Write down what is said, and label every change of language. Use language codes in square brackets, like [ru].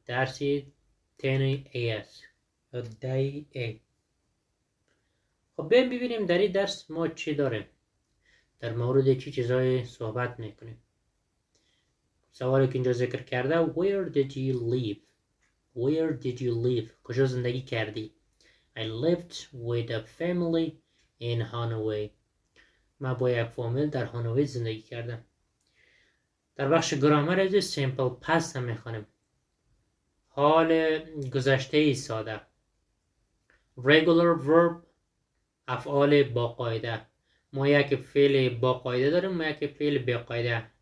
[fa] درسی 10 AS یا دی ای. خب بیایم ببینیم در این درس ما چی داریم، در مورد چی چیزای صحبت میکنیم. سوالی که اینجا ذکر کرده [en] Where did you live? Where did you live? [fa] کجا زندگی کردی؟ [en] I lived with a family in Hanoi. [fa] من با یک فامیل در هانوی زندگی کردم. در بخش گرامر از سیمپل پست هم میخوانیم. حال گذشته ساده. Regular verb، افعال با قاعده. ما یک فعل با قاعده داریم، ما یک فعل بی قاعده.